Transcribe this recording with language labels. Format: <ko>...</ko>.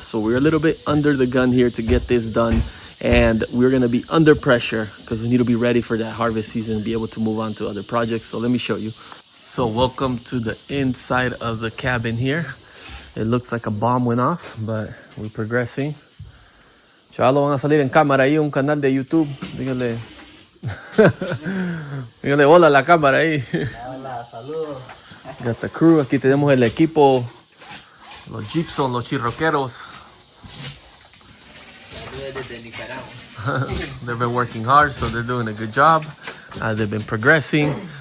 <en>So we're a little bit under the gun here to get this done. And we're going to be under pressure because we need to be ready for that harvest season and be able to move on to other projects. So let me show you. So welcome to the inside of the cabin here. It looks like a bomb went off, but we're progressing.</en> <es>Chavalo, van a salir en cámara ahí, un canal de YouTube. Dígale. Dígale hola a la cámara ahí. Hola, saludos.</es> <en>Got the crew.</en> <es>Aquí tenemos el equipo. Los Gypsum, los chirroqueros. Saludos desde Nicaragua.</es> <en>They've been working hard, so they're doing a good job. They've been progressing.</en>